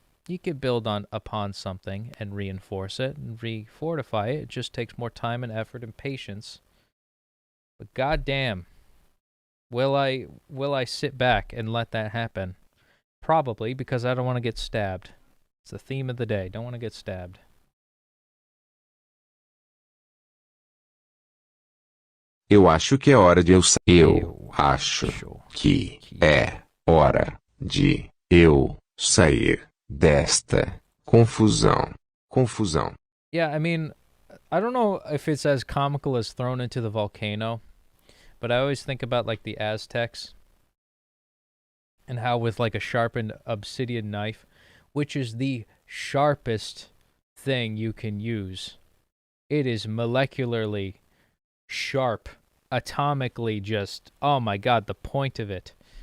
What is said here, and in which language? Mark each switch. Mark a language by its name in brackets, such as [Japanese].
[English] You could build upon something and reinforce it and refortify it. It just takes more time and effort and patience. But goddamn, will I sit back and let that happen? Probably, because I don't want to get stabbed. It's the theme of the day. Don't want to get stabbed. [Portuguese] Eu acho que é hora de eu sair. Eu acho que é hora de eu sair desta confusão. Confusão. [English] Yeah, I mean, I don't know if it's as comical as thrown into the volcano, but I always think about like the Aztecs and how with like a sharpened obsidian knife, which is the sharpest thing you can use, it is molecularly sharp, atomically just, oh my god, the point of it.